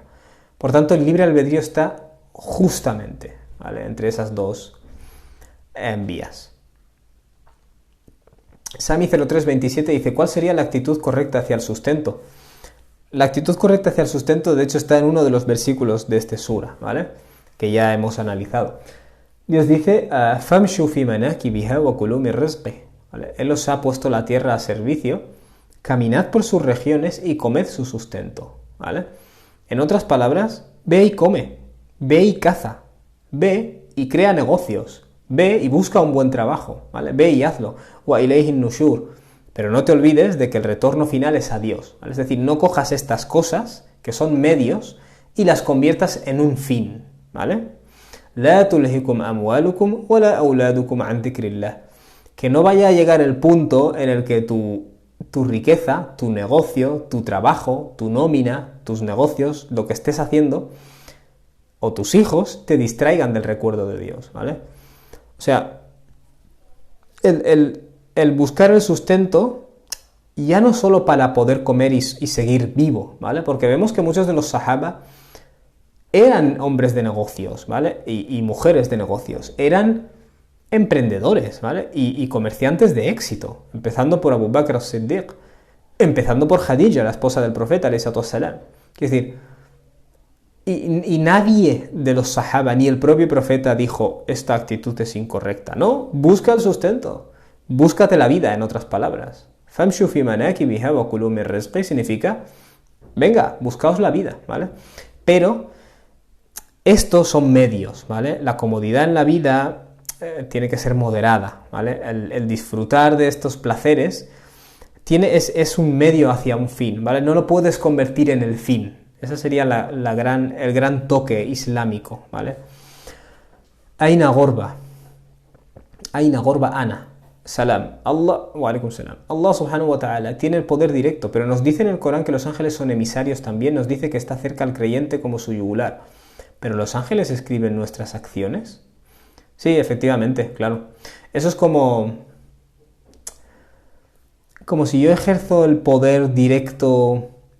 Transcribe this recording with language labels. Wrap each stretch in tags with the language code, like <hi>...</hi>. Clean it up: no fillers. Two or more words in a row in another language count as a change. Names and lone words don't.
<es>Por tanto, el libre albedrío está justamente, ¿vale?, entre esas dos vías. Sami0327 dice: ¿cuál sería la actitud correcta hacia el sustento? La actitud correcta hacia el sustento, de hecho, está en uno de los versículos de este sura, ¿vale?, que ya hemos analizado. Dios dice:</es> <ar>فامشوا في مناكبها وكلوا من رزقه.</ar> <es>Él os ha puesto la tierra a servicio, caminad por sus regiones y comed su sustento, ¿vale? En otras palabras, ve y come, ve y caza, ve y crea negocios, ve y busca un buen trabajo, ¿vale? Ve y hazlo.</es> <ar>وإليه النشور.</ar> <es>Pero no te olvides de que el retorno final es a Dios, ¿vale? Es decir, no cojas estas cosas, que son medios, y las conviertas en un fin, ¿vale?</es> <ar>لا تلهكم أموالكم ولا أولادكم عن ذكر الله.</ar> <es>Que no vaya a llegar el punto en el que tu riqueza, tu negocio, tu trabajo, tu nómina, tus negocios, lo que estés haciendo, o tus hijos, te distraigan del recuerdo de Dios, ¿vale? O sea, el buscar el sustento, ya no solo para poder comer y seguir vivo, ¿vale? Porque vemos que muchos de los sahaba eran hombres de negocios, ¿vale? Y mujeres de negocios, eran emprendedores, ¿vale? Y comerciantes de éxito, empezando por Abu Bakr as-Siddiq, empezando por Khadija, la esposa del profeta,</es> <ar>عليه الصلاة والسلام.</ar> <es>Es decir, y nadie de los sahaba, ni el propio profeta, dijo: esta actitud es incorrecta. No, busca el sustento, búscate la vida, en otras palabras.</es> <ar>فامشوا في مناكبها وكلوا من رزقه</ar> <es>significa: venga, buscaos la vida, ¿vale? Pero estos son medios, ¿vale? La comodidad en la vida tiene que ser moderada, ¿vale? El disfrutar de estos placeres es un medio hacia un fin, ¿vale? No lo puedes convertir en el fin. Ese sería el gran toque islámico, ¿vale? Aina Gorba Ana Salam.</es> <ar>وعليكم السلام. الله سبحانه وتعالى</ar> <es>tiene el poder directo, pero nos dice en el Corán que los ángeles son emisarios también, nos dice que está cerca al creyente como su yugular. ¿Pero los ángeles escriben nuestras acciones? Sí, efectivamente, claro. Eso es como si yo ejerzo el poder directo.</es>